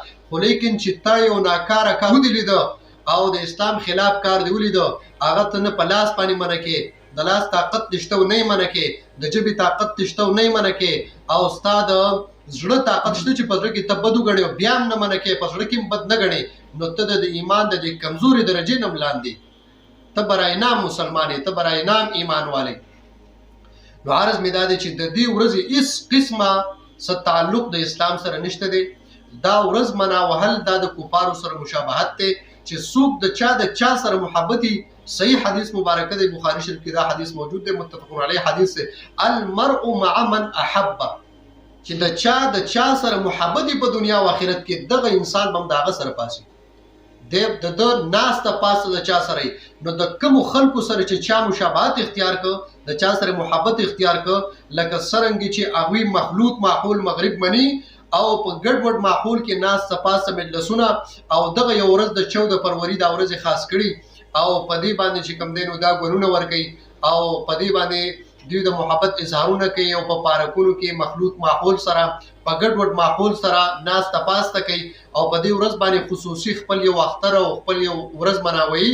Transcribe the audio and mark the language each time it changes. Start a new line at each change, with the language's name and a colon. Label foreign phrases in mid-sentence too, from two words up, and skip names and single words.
Pashto: خو لیکن چې تا یو ناکاره کار ودې لیده او د اسلام خلاف کار دی ولیده، هغه ته نه په لاس باندې منع کې، د لاس طاقت نشته او نه یې منع کې، د ژبې طاقت نشته او نه یې منع کې، او ستا د زړه طاقت شته چې په زړه کې ته بد وګڼې او بیا هم نه منع کې، په زړه کې هم بد نه ګڼې، نو ته د ایمان د دې کمزوري درجې نه هم لاندې، ته
Persian: برای نام
Pashto: مسلمان یې، ته
Persian: برای نام
Pashto: ایمان والی. نو عرض مې دا دی چې د دې ورځې هېڅ قسمه څه تعلق د اسلام سره نشته دی. دا ورځ مناوهل دا د کفارو سره مشابهت دی چې څوک د چا سره محبتي. صحیح حدیث مبارکه دی، بخاری شریف کې دا حدیث موجود دی،
Arabic: متفق علیه
Pashto: حدیث دی،
Arabic: المرء مع من احب،
Pashto: چې د چا سره محبت په دنیا او آخرت کې دغه انسان به هم د هغه سره پاسي، د ده ناسته پاسه د چا سره. نو د کومو خلکو سره چې چا مشابهت اختیار کړ، د چا سره محبت اختیار کړ، لکه څرنګه چې هغوی مخلوط ماحول مغرب مني او په ګډوډ ماحول کې ناسته پاسه مجلسونه او دغه یو ورځ د 14 فروری دا ورځ خاص کړي او په دې باندې چې کوم دی نو دا ګلونه ورکوي او په دې باندې دوی د محبت اظهارونه کوي او په پارکونو کې مخلوط ماحول سره په ګډوډ ماحول سره ناسته پاسته کوي او په دې ورځ باندې خصوصي خپل یو اختر او خپل یو ورځ مناوي.